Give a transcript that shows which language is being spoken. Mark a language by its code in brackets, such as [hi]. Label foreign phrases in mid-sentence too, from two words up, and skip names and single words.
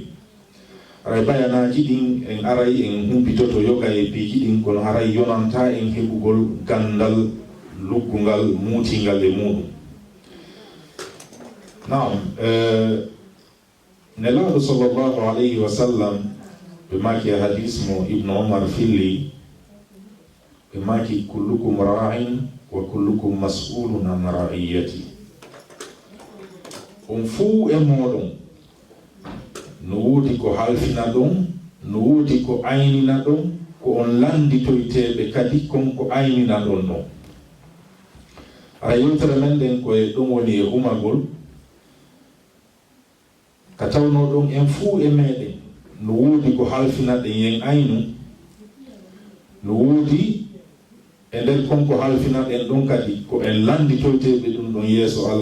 [ff] Aray bayanaji ɗin en aray en humpitoto yoga e piiji ɗin kono haray yonanta en heɓugol gandal luggungal muutingal e muɗum. Naam nelaɗo [ar] صلى الله عليه وسلم [ff] ɓe maki e hadis mo Ibnu Umar filli ɓe maki [ar] كلكم راع وكلكم مسؤول عن رعيته. [ff] On fuu e moɗon no woodi ko halfina ɗon no woodi ko aynina ɗon ko on landitoyteɓe kadi konko aynina ɗon ɗon. Ara yewtere men ɗen koye ɗon woni e humagol ka tawno ɗon en fuu e meɗen no woodi ko halfina ɗen yen aynu no woodi e nder konko halfina ɗen ɗon kadi ko en landitoyteɓe ɗum